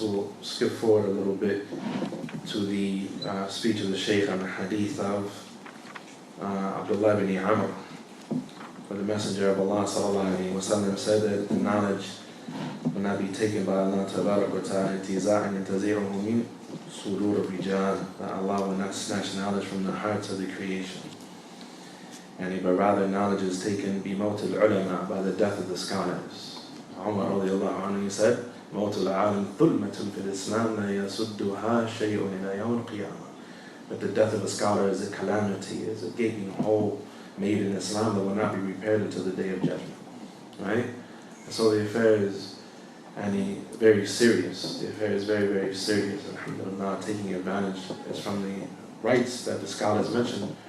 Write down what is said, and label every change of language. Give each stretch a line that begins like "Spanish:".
English: We'll skip forward a little bit to the speech of the Shaykh on the hadith of Abdullah ibn Amr, where the Messenger of Allah sallallahu alaihi wasallam said that the knowledge will not be taken by Allah tabarak wa ta'ala
Arabic: intiza'an yantazi'uhu min sudur al-rijal,
English: that Allah will not snatch knowledge from the hearts of the creation. But rather knowledge is taken
Arabic: بِمَوْتِ الْعُلَمَاء,
English: by the death of the scholars. Umar radiallahu anhu said,
Arabic: مَوْتُ الْعَالِمْ ظُلْمَةٌ فِي الْإِسْلَامِ لَا يَسُدُّهَا شَيْءٌ إِلَى يَوْمِ الْقِيَامَةِ.
English: But the death of a scholar is a calamity, is a gaping hole made in Islam that will not be repaired until the day of judgment. Right? And so the affair is very serious. The affair is very, very serious. Alhamdulillah, taking advantage is from the rights that the scholars mentioned.